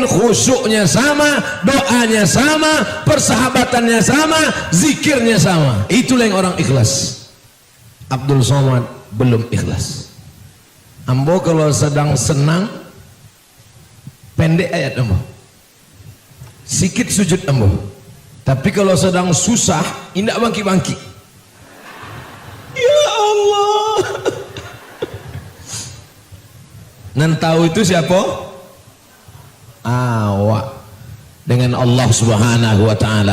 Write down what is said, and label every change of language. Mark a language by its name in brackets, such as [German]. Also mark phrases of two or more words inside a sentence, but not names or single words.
[Indonesian] Khusyuknya sama, doanya sama, persahabatannya sama, zikirnya sama. Itulah yang orang ikhlas. Abdul Somad belum ikhlas. [Minangkabau] Ambo kalau sedang senang pendek ayat ambo, sikit sujud ambo. Tapi kalau sedang susah indak bangki-bangki. [Arabic] Ya Allah. [Minangkabau] Nan tahu itu siapa? [Indonesian] Awak dengan Allah [Arabic] Subhanahu wa Ta'ala.